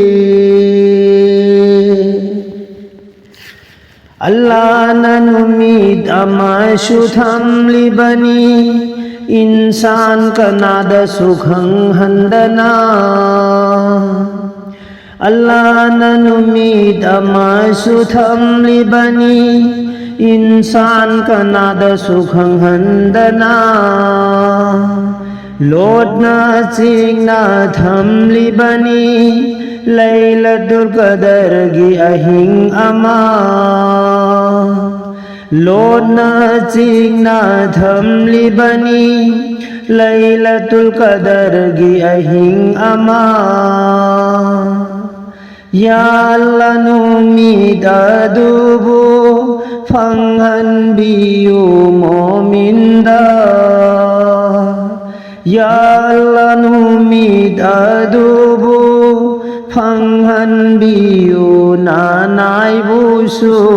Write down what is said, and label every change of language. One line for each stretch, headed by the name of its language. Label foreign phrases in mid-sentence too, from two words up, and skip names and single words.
Manipuri: Allah nanumid amashutham libani Insan kanada sukhang handana Allah nanumid amashutham libani Insan kanada sukhang handana Lodna chingna thamli bani Laylatul Qadar gi ahing ama Lodna chingna thamli bani Laylatul Qadar gi ahing ama
Arabic: Ya Allah
Manipuri: numid adubu Panghan biyu mominda
Arabic: Ya Allah
Manipuri: numid adubu Panghan biyu nanay buso